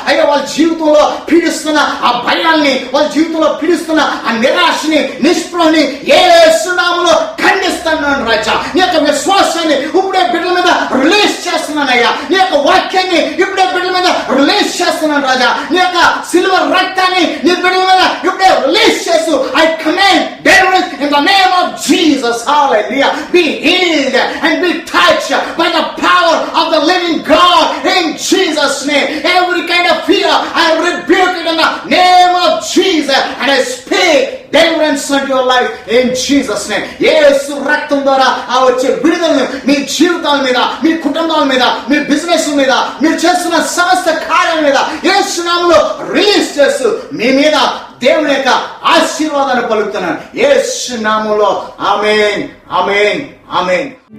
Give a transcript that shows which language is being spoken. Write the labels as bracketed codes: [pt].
[te] అయ్యా, వాళ్ళ జీవితంలో పీడిస్తున్న ఆ భయాల్ని, వాళ్ళ జీవితంలో పీడిస్తున్న ఆ నిరాశని, నిస్పృహని యేసు నామములో ఖండిస్తున్నాను రాజా. నీ యొక్క విశ్వాసాన్ని ఇప్పుడే బిడ్డల మీద రిలీజ్ చేస్తున్నానయ్యా. నీ యొక్క వాక్యాన్ని ఇప్పుడే బిడ్డల మీద రిలీజ్ చేస్తున్నాను రాజా. నీ యొక్క సిల్వర్ రక్తాన్ని నీ బిడ్డల మీద ఇప్పుడే రిలీజ్ చేస్తూ [en] I command deliverance in the name of Jesus. Hallelujah. Be healed and be touched by the power of the living God in Jesus' name. Every kind of fear, I rebuke it in the name of Jesus, and I speak deliverance unto your life in Jesus' name. [te] యేసు రక్తం ద్వారా ఆ వచ్చే విడుదలను మీ జీవితాల మీద, మీ కుటుంబాల మీద, మీ business మీద, మీరు చేస్తున్న సమస్త కార్యాల మీద యేసు నామములో రిలీజ్ చేస్తూ మీ మీద దేవుని యొక్క ఆశీర్వాదాన్ని పలుకుతున్నాను యేసు నామములో. ఆమేన్, ఆమేన్, ఆమేన్.